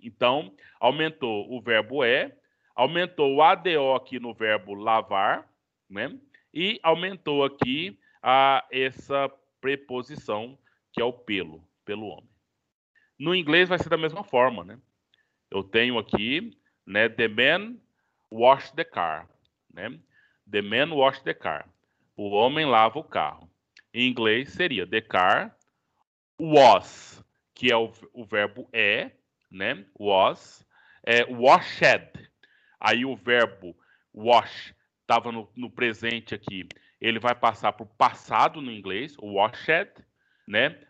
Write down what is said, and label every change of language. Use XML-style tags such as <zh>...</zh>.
<pt>Então, aumentou o verbo aumentou o ADO aqui no verbo lavar, né? E aumentou aqui essa preposição, que é o pelo homem. No inglês vai ser da mesma forma, né? Eu tenho aqui, né?</pt> <en>The man washed the car, né? The man washed the car.</en> <pt>O homem lava o carro. Em inglês seria</pt> <en>the car was,</en> <pt>que é o verbo né? Was, washed. Aí o verbo wash estava no presente aqui. Ele vai passar para o passado no inglês, washed, né?</pt>